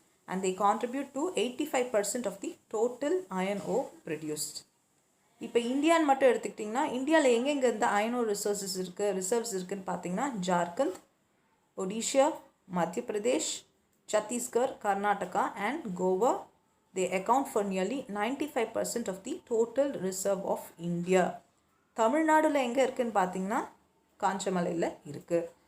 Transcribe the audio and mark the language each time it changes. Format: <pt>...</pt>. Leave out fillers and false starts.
<en>And they contribute to 85% of the total iron ore produced.</en> <ta>இப்போ இந்தியான்னு மட்டும் எடுத்துக்கிட்டிங்கன்னா இந்தியாவில் எங்கெங்கே இந்த அயன் ஓர் ரிசர்வ்ஸ் இருக்குதுன்னு பார்த்தீங்கன்னா ஜார்க்கண்ட், ஒடிஷா, மத்திய Pradesh, Chhattisgarh, Karnataka and Goa.</ta> <en>They account for nearly 95% of the total reserve of India.</en> <ta>தமிழ்நாடுல எங்கே இருக்குதுன்னு பார்த்தீங்கன்னா காஞ்சமலையில் இருக்குது.</ta>